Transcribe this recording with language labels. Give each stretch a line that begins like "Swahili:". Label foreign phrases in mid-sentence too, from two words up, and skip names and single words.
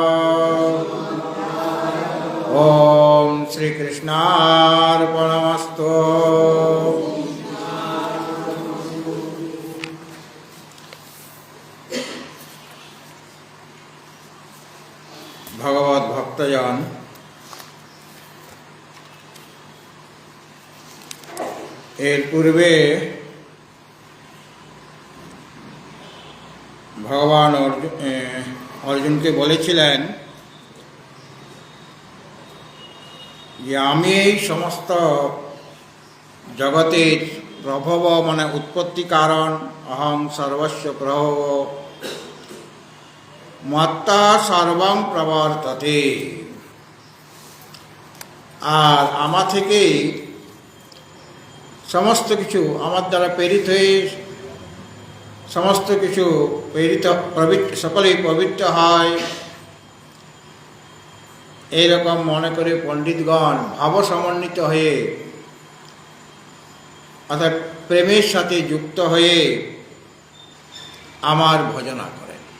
Sanskrit: ॐ श्रीकृष्णार्पणमस्तु।
Hindi: भगवत भक्तजन,
Bangla: এর পূর্বে ভগবান অর্জুনকে বলেছিলেন যে আমি এই সমস্ত জগতের প্রভব মানে উৎপত্তি কারণ,
Sanskrit: অহং সর্বস্ব প্রভব মত্তা সর্বং প্রবর্ততে।
Bangla: আর আমার থেকেই সমস্ত কিছু, আমার দ্বারা প্রেরিত হয়ে সমস্ত কিছু সকলেই পবিত্র হয়, এইরকম মনে করে পণ্ডিতগণ ভাবসমন্বিত হয়ে অর্থাৎ প্রেমের সাথে যুক্ত হয়ে আমার ভজনা করে।